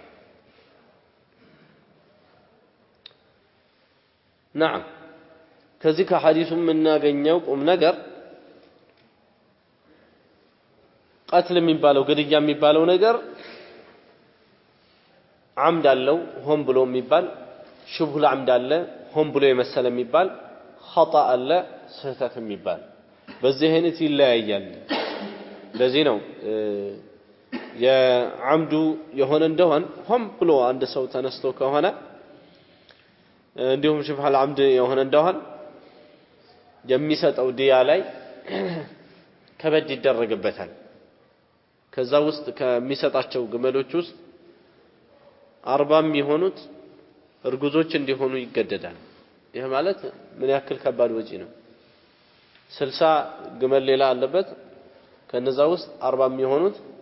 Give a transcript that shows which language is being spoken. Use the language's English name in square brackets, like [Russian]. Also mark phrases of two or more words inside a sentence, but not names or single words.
[Amharic] نعم ከዚህ ከሐዲሱ የምናገኘው ቁም ነገር ቀትል የሚባለው ግድያ የሚባለው ነገር አምድ አለው ሆን ብሎ የሚባል [Arabic] شبه العمد [Amharic] አለ ሆን ብሎ የመሰለ የሚባል خطأ አለ ስህተት የሚባል በዚህ አይነት ይለያያል ለዚህ ነው የዓምዱ የሆነ እንደሆነ ሆን ብሎ አንድ ሰው ተነስቶ ከሆነ እንዲሁም [Arabic] شبه العمد [Amharic] የሆነ እንደሆነ የሚሰጠው ዲያ ላይ ከበድ ይደረግበታል ከዛ ውስጥ ከሚሰጣቸው ግመሎች ውስጥ 40 የሚሆኑት እርጉዞች እንዲሆኑ ይገደዳል ይሄ ማለት ምን ያክል ከባድ ወጪ ነው 60 ግመል ሌላ አለበት ከነዛ ውስጥ 40 የሚሆኑት